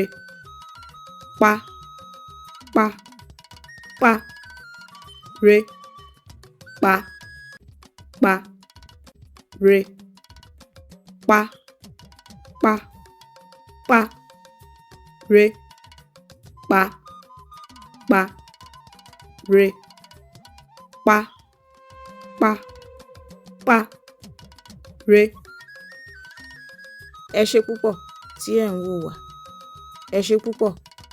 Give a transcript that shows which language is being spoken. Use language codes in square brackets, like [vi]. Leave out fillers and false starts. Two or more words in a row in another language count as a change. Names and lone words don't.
[yo] pa, pa, pa, re, pa, pa, re, pa, pa, pa, re, pa, pa, re, pa, pa, pa, re. Ẹ ṣé púpọ̀ tí ẹ̀ ń wò wá. Ẹ ṣé púpọ̀.